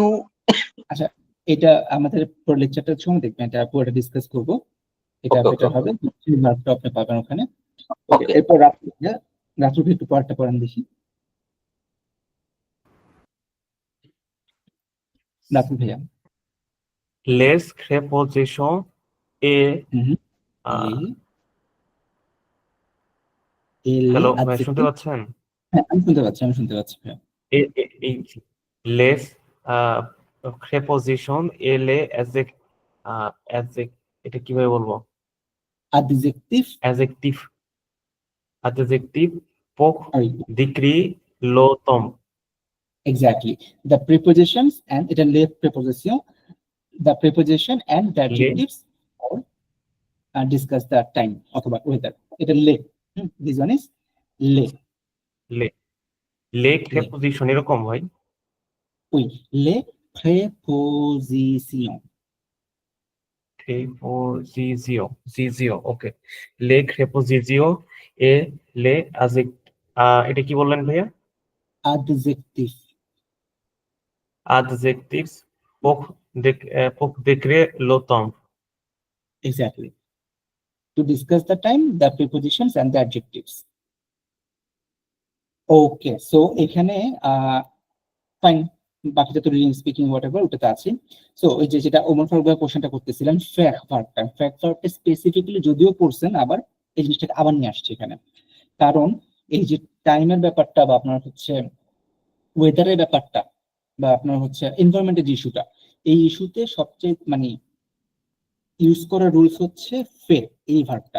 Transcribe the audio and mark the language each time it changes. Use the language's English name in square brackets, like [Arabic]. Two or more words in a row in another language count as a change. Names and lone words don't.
[Bangla] আচ্ছা, এটা আমাদের পরের লেকচারটার সময় দেখবেন, এটা পুরোটা ডিসকাস করবো, এটা [English] Okay, okay, [Bangla] বেটার হবে, ভার্বটা আপনি পাবেন ওখানে। ওকে, ওকে। এরপর রাত্রি একটু পরেরটা পড়েন দেখি। রাত্রি ভাইয়া। [French] Les prépositions et হুম। [Bangla] হ্যালো ভাই, শুনতে পাচ্ছেন? হ্যাঁ, আমি শুনতে পাচ্ছি, ভাইয়া। এই [French] les prépositions et les [Bangla] এটা কিভাবে বলবো? অ্যাডজেক্টিভ [French] Adjectif pour décrire l'automne. [English] Exactly, the prepositions and, এটা left preposition, the preposition and the adjectives or discuss the time অথবা ওয়েদার, এটা লে। This one is les. [French] Les prépositions [Bangla] এরকম ভাই? [French] Oui, les prépositions. Préposition, okay. Les prépositions et les [Bangla] এটা কি বললেন ভাইয়া? [French] Adjectives pour décrire l'automne. [English] Exactly. To discuss the time, the prepositions and the adjectives. Okay, so [Bangla] এখানে ফাইন, বাকিটা তো [English] reading speaking whatever [Bangla] ওটাতে আছে। সো ওই যেটা ওমর ফারুক ভাই কোশ্চেনটা করতেছিলাম, ফ্যাক্ট ভার্বটা স্পেসিফিক্যালি যদিও পড়ছেন, আবার এই জিনিসটাকে আবার নিয়ে আসছে এখানে, কারণ এই যে টাইমের ব্যাপারটা বা আপনার হচ্ছে ওয়েদারের ব্যাপারটা বা আপনার হচ্ছে এনভায়রনমেন্টের যে ইস্যুটা, এই ইস্যুতে সবচেয়ে মানে ইউজ করার রুলস হচ্ছে ফে, এই ভার্বটা।